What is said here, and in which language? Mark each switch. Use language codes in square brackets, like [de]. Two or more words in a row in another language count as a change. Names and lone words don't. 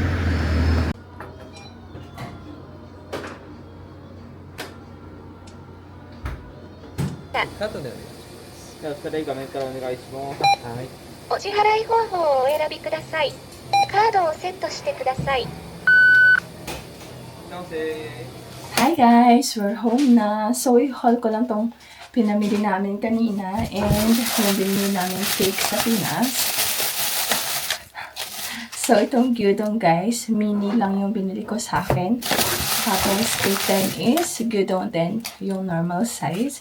[ja] お支払い方法をお選びください。カードをセットしてください。 [en] Hi guys! We're home na. [tl] So, i-haul ko lang tong pinamili namin kanina and yung binili namin cake sa Pinas. So, itong gyudon guys, mini lang yung binili ko sa akin. Tapos, kay Ten is gyudon din, yung normal size.